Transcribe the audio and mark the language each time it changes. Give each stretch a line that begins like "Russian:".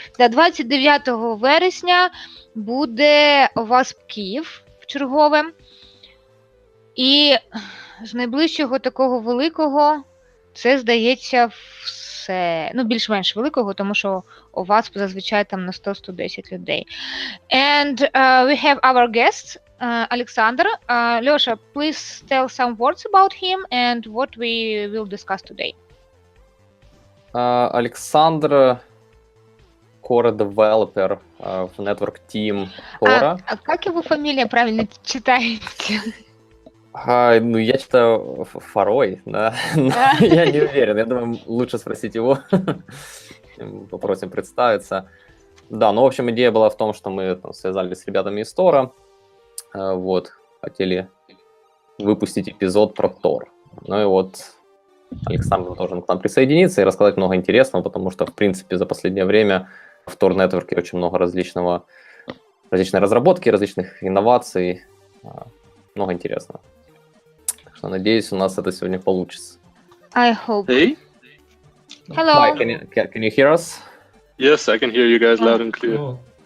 Ukrainian: 29 вересня буде ОВАСП Київ в чергове. І з найближчого такого великого це, здається, все. Більш-менш великого, тому що ОВАСП зазвичай там на 100-110 людей.
English: And we have our guest, Alexander. Losha, please tell some words about him and what we will discuss today. Alexandr, core developer в network team Tora.
Russian: А как его фамилия правильно читается? Я читаю Фарой, да. Я не уверен, я думаю, лучше спросить его. Попросим представиться. Да, в общем, идея была в том, что мы связались с ребятами из Тора, хотели выпустить эпизод про Тор. Александр должен к нам присоединиться и рассказать много интересного, потому что, в принципе, за последнее время в Tor Network очень много различной разработки, различных инноваций, много интересного. Так что, надеюсь, у нас это сегодня получится.
English: I hope. Hey. Hello. Hi, can you hear us? Yes, I can hear you guys loud and clear.